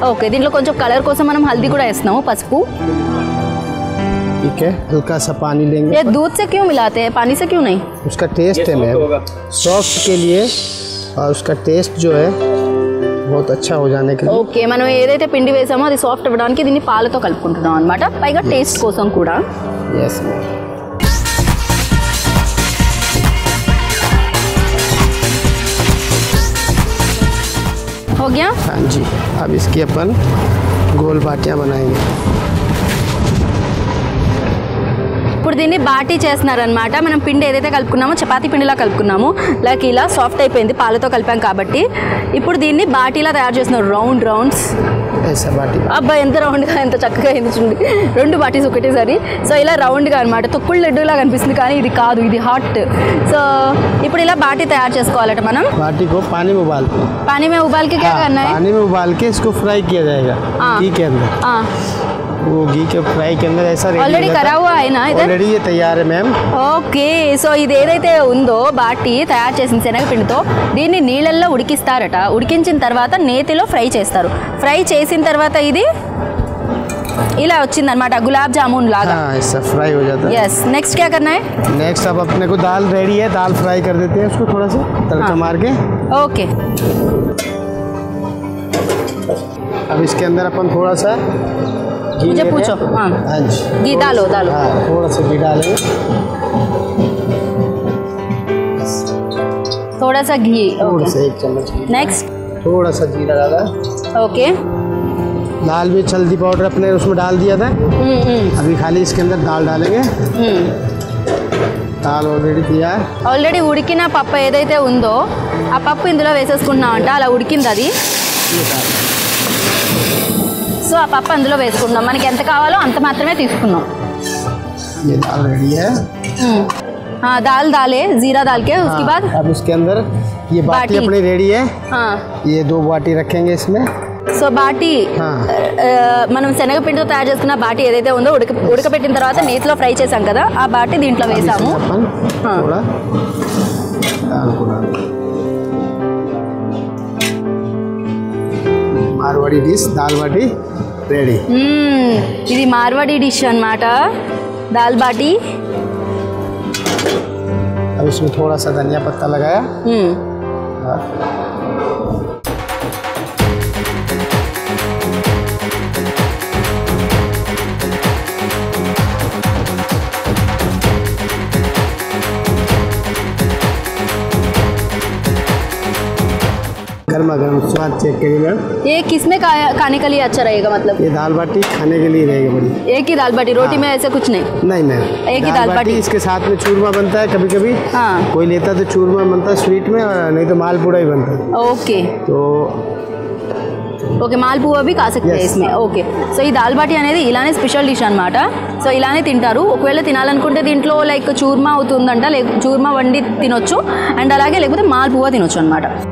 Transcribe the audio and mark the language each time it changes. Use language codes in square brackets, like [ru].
[te] Okay, దీంట్లో కొంచెం colour కోసం మనం హల్దీ కూడా వేస్తున్నాము, పసుపు। [hi] ठीक है, हल्का सा पानी लेंगे। ये दूध से क्यों मिलाते हैं, पानी से क्यों नहीं? उसका टेस्ट है मैम, सॉफ्ट के लिए, और उसका टेस्ट जो है बहुत अच्छा हो जाने के लिए। [te] ఓకే, మనం ఏదైతే పిండి వేసామో అది సాఫ్ట్ అవ్వడానికి దీన్ని పాలతో కలుపుకుంటున్నాం అన్నమాట, పైగా టేస్ట్ కోసం కూడా। [hi] Yes ma'am. हो गया? हाँ जी, अब इसकी अपन गोल बाटियाँ बनाएंगे। [te] ఇప్పుడు దీన్ని బాటీ చేస్తున్నారనమాట। మనం పిండి ఏదైతే కలుపుకున్నామో చపాతీ పిండిలా కలుపుకున్నాము, లైక్ ఇలా సాఫ్ట్ అయిపోయింది పాలతో కలిపాం కాబట్టి। ఇప్పుడు దీన్ని బాటీలా తయారు చేస్తున్నారు, రౌండ్స్। అబ్బా, ఎంత రౌండ్గా, ఎంత చక్కగా అయింది చూడండి, 2 బాటీస్ ఒకటేసారి। సో ఇలా రౌండ్గా అనమాట, తొక్కుడు లడ్డూలా కనిపిస్తుంది కానీ ఇది కాదు, ఇది హాట్। సో ఇప్పుడు ఇలా బాటీ తయారు చేసుకోవాలట మనం। [hi] बाटी को पानी में उबाल के। पानी में उबाल के क्या करना है? पानी में उबाल के इसको फ्राई किया जाएगा घी के अंदर। वो घी के फ्राई के अंदर ऐसा ऑलरेडी करा हुआ है ना इधर? ऑलरेडी ये तैयार है मैम। [te] ఓకే, సో ఇది ఏదైతే ఉందో బాటీ తయారు చేసిన శనగపిండితో దీన్ని నీళ్ళల్లో ఉడికిస్తారట। ఉడికించిన తర్వాత నేతిలో ఫ్రై చేస్తారు। ఫ్రై చేసిన తర్వాత ఇది ఇలా వచ్చిందనమాట, గులాబ్ జామున్ లాగా। [hi] हाँ, ऐसा फ्राई हो जाता है। यस, नेक्स्ट क्या करना है? नेक्स्ट अब अपने को दाल रेडी है, दाल फ्राई कर देते हैं उसको थोड़ा सा तड़का मार के। ओके, अब इसके अंदर अपन थोड़ा सा घी मुझे ले रहे पूछो। हैं। हाँ, हाँ जी, घी डालो। हाँ, थोड़ा सा घी डालेंगे। थोड़ा सा घी। थोड़ा ओके, सा 1 चम्मच घी। नेक्स्ट। थोड़ा सा जीरा डाला। ओके, लाल मिर्च हल्दी पाउडर अपने उसमें डाल दिया था। अभी खाली इसके अंदर दाल डालेंगे। दाल ऑलरेडी दिया है। [te] ఆల్రెడీ ఉడికిన పప్పు ఏదైతే ఉందో ఆ పప్పు ఇందులో వేసేసుకుంటున్నామంట, అలా ఉడికింది అది। సో ఆ పప్పు అందులో వేసుకుంటున్నాం, మనకి ఎంత కావాలో అంత మాత్రమే తీసుకున్నాం। [hi] ये दाल रेडी है। हाँ, दाल डाले, जीरा डाल के उसके बाद अब इसके अंदर ये बाटी बाटी। अपनी रेडी है। हाँ, ये 2 बाटी रखेंगे इसमें। [te] సో బాటీ మనం శనగపిండితో తయారు చేసుకున్న బాటీ ఏదైతే ఉందో ఉడకబెట్టిన తర్వాత నేతిలో ఫ్రై చేసాం కదా, ఆ బాటీ దీంట్లో వేసాము। [hi] थोड़ा दाल को डाल, मारवाड़ी डिश दाल बाटी रेडी। [te] ఇది మార్వాడి డిష్ అన్నమాట, దాల్ బాటీ। [hi] अब इसमें थोड़ा सा धनिया पत्ता लगाया। गर्मा गर्म स्वाद चेक करिए मैम। ये किसमें खाने के लिए अच्छा रहेगा? मतलब ये दाल बाटी खाने के लिए रहेगी बड़ी। एक ही दाल बाटी, रोटी में ऐसे कुछ नहीं? नहीं मैम, एक ही दाल बाटी। इसके साथ में चूरमा बनता है कभी कभी। हाँ, कोई लेता तो चूरमा बनता है स्वीट में, नहीं तो मालपूड़ा ही बनता है। ఓకే तो ఓకే, మాల్పువా भी खा सकते हैं इसमें। [te] ఓకే, సో ఈ దాల్ బాటీ అనేది ఇలానే స్పెషల్ డిష్ అన్నమాట। సో ఇలానే తింటారు। ఒకవేళ తినాలనుకుంటే దీంట్లో లైక్ చూర్మా అవుతుందంట, చూర్మా వండి తినొచ్చు, అండ్ అలాగే లేకపోతే మాల్పువా తినొచ్చు అన్నమాట।